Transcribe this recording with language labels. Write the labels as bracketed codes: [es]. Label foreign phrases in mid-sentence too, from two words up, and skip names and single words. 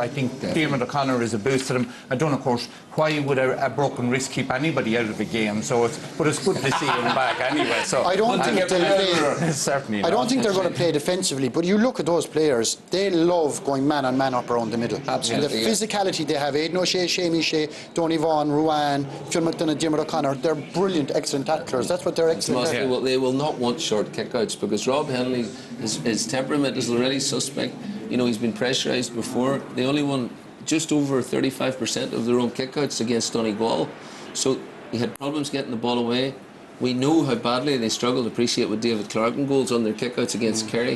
[en] I think Diarmuid O'Connor is a boost to them. I don't, of course, why would a broken wrist keep anybody out of the game? But it's good to see him back anyway. So I don't think they'll play. Certainly I not. don't think they're going to play defensively. But you look at those players; they love going man on man up around the middle. Absolutely, And the physicality they have. Aidan O'Shea, Seamie Shea, Donny Vaughan, Ruan, Phil McDonough, Diarmuid O'Connor. They're brilliant, excellent tacklers. That's what they're excellent at. They will not want short kickouts because Rob Henley, his temperament is already suspect. You know, he's been pressurised before. They only won just over 35% of their own kickouts against Donegal. So he had problems getting the ball away. We know how badly they struggled, appreciate with David Clark and goals on their kickouts against Kerry.